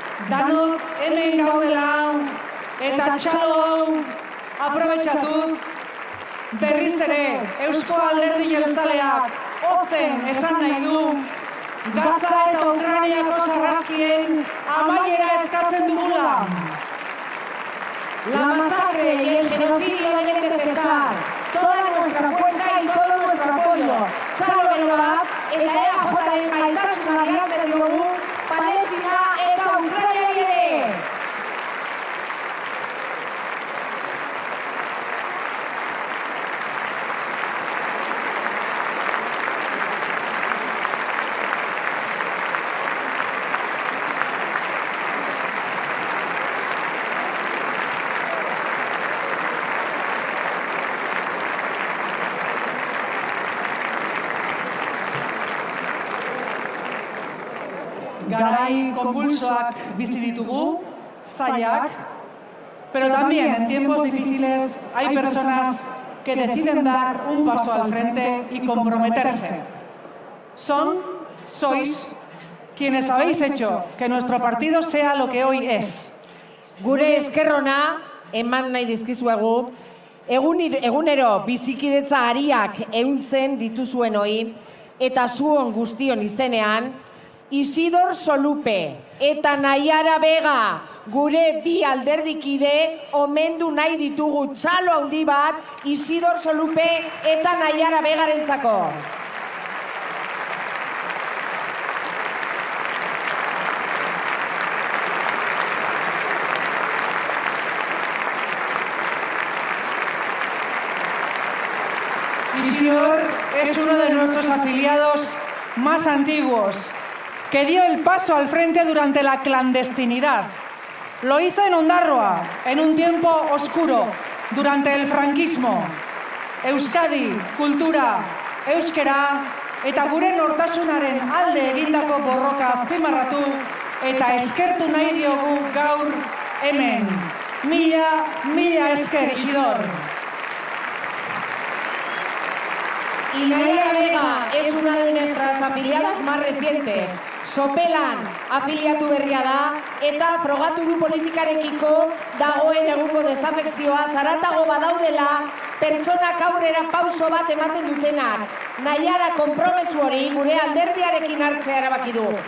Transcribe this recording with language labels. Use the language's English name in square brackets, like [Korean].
[Basque] Danok hemen gaudela eta txalo hau aprobetxatuz berriz ere Eusko Alderdi Jeltzaleak ozen esan nahi du Gaza eta Ukrainiako sarraskien amaiera eskatzen dugula. [Spanish] La masacre y el genocidio deben de cesar. Toda nuestra fuerza y todo nuestro apoyo. [Basque] Txalo beroak eta EAJaren gaitasuna adiatzen diogu Palestina eta Ukrainari ere. Garai konpulsoak bizi ditugu, zailak, [Spanish] pero también en tiempos difíciles hay personas que deciden dar un paso al frente y comprometerse. Sois quienes habéis hecho que nuestro partido sea lo que hoy es. [Basque] Gure eskerrona, eman nahi dizkizuegu, egunero bizikidetza ariak ehuntzen dituzuenoi, eta zuon guztion izenean, Isidor Solupe eta Naiara Vega, gure bi alderdikide, omendu nahi ditugu txalo handi bat Isidor Solupe eta Naiara Vegarentzako. [Spanish] Isidor es uno de nuestros afiliados más antiguos, que dio el paso al frente durante la clandestinidad. Lo hizo en Ondarroa, en un tiempo oscuro, durante el franquismo. [Basque] Euskadi, kultura, euskera, eta gure nortasunaren alde egindako borroka azpimarratu eta eskertu nahi diogu gaur hemen. Mila esker, Isidor. [Spanish] Y Naiara Vega es una de nuestras afiliadas más recientes. [Basque] Sopelan afiliatu berria da eta frogatu du politikarekiko dagoen egungo desafekzioa zaratago badaudela pertsonak aurrera pauso bat ematen dutenak. Naiara konpromesu hori gure alderdiarekin hartzea erabaki du.